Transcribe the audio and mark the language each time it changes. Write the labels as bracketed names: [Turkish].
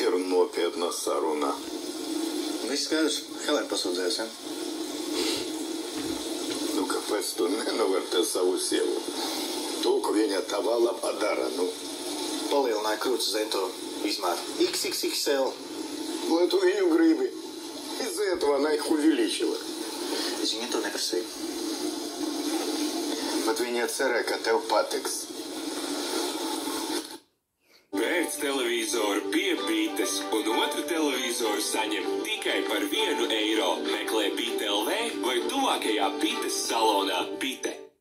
[Latvian] Nopietna saruna. Viss skaidrs. Helēna pasūdzējas, ja? Nu, kāpēc tu nenovērtē savu sievu? To, ka viņa tavā labā dara, Palielināja krūts zem to izmēru. XXXL. Lai tu viņu gribi. [Russian] Из-за этого она их увеличила. [Latvian] Es viņai to neprasīju. Bet viņa cerēja, ka tev patiks. Pēc nopērc televizoru pie Bites un otru televizoru saņem tikai par €1. Meklē Bite LV vai tuvākajā Bites salonā Bite.